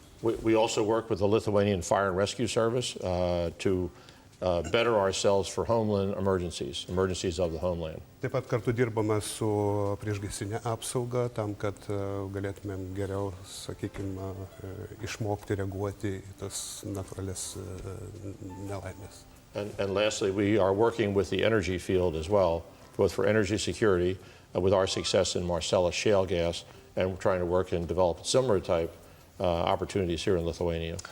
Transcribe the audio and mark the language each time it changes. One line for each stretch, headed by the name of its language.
English: We also work with the Lithuanian Fire and Rescue Service to better ourselves for homeland emergencies of the homeland.
Lithuanian: Taip pat kartu dirbame su priešgaisrinė apsauga tam, kad galėtumėm geriau, sakykime, išmokti reaguoti į tas natūralias nelaimės.
English: And lastly, we are working with the energy field as well, both for energy security, with our success in Marcellus shale gas, and we're trying to work and develop similar type opportunities here in Lithuania.